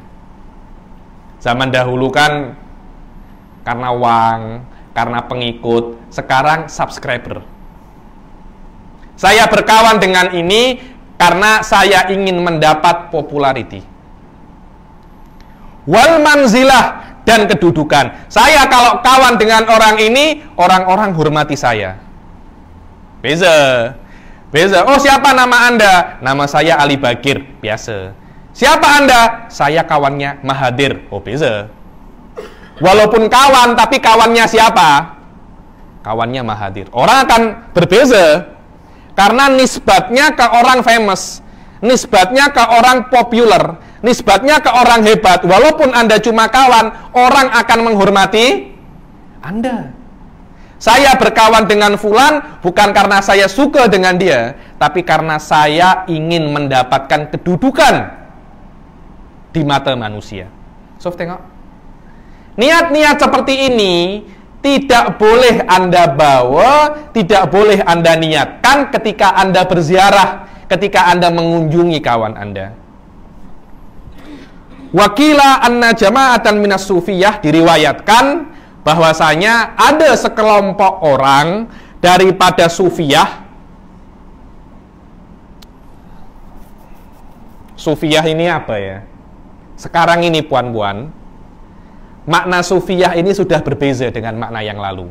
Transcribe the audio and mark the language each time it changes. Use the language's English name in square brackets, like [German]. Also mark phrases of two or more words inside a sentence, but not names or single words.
[Indonesian] Zaman dahulu kan karena uang, karena pengikut, sekarang subscriber. Saya berkawan dengan ini karena saya ingin mendapat popularity. [Arabic] والمنزلة, [Indonesian] dan kedudukan. Saya kalau kawan dengan orang ini, orang-orang hormati saya. Beza. Oh, siapa nama Anda? Nama saya Ali Bagir, biasa. Siapa Anda? Saya kawannya Mahathir. Oh, beza. Walaupun kawan, tapi kawannya siapa? Kawannya Mahathir. Orang akan berbeza. Karena nisbatnya ke orang famous, nisbatnya ke orang populer, nisbatnya ke orang hebat. Walaupun Anda cuma kawan, orang akan menghormati Anda. Saya berkawan dengan Fulan bukan karena saya suka dengan dia, tapi karena saya ingin mendapatkan kedudukan di mata manusia. Sof, tengok. Niat-niat seperti ini tidak boleh Anda bawa, tidak boleh Anda niatkan ketika Anda berziarah, ketika Anda mengunjungi kawan Anda. [Arabic] وقيل أن جماعة من الصوفية, [Indonesian] diriwayatkan bahwasanya ada sekelompok orang daripada sufiyah. Sufiyah ini apa ya? Sekarang ini puan-puan, makna sufiyah ini sudah berbeza dengan makna yang lalu.